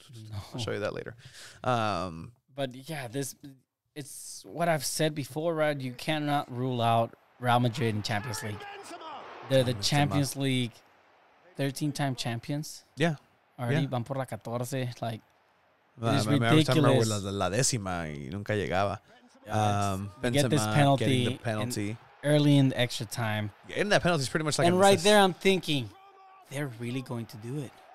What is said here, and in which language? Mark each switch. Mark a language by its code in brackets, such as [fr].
[en] No. I'll show you that later. But yeah, it's what I've said before, right? You cannot rule out Real Madrid in Champions League. They're the Champions League 13-time champions. Yeah. [es] Already van por la 14. Like, [en] it's ridiculous. [es] La décima y nunca llegaba. [en] Get this penalty early in the extra time. Getting that penalty is pretty much like. And right there, I'm thinking, they're really going to do it.